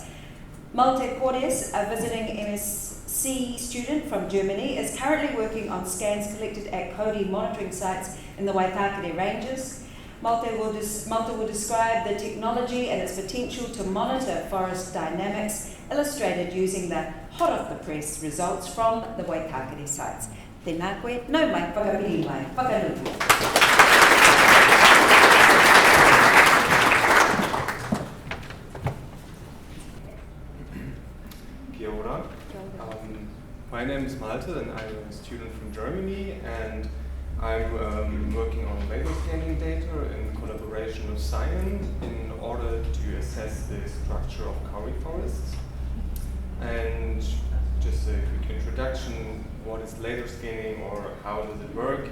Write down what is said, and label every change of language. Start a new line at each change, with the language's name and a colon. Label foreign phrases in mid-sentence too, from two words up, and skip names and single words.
English: Malte Cordes, a visiting MSc student from Germany, is currently working on scans collected at Cody monitoring sites in the Waitakere ranges. Malte will describe the technology and its potential to monitor forest dynamics, illustrated using the hot-off-the-press results from the Waitakere sites.
Māori: Tēnā koe, nau mai, whakapiri mai, whakanuku. Kia ora.
English: My name is Malte and I'm a student from Germany, and I'm working on laser scanning data in collaboration with Scion in order to assess the structure of kauri forests. And just a quick introduction, what is laser scanning or how does it work?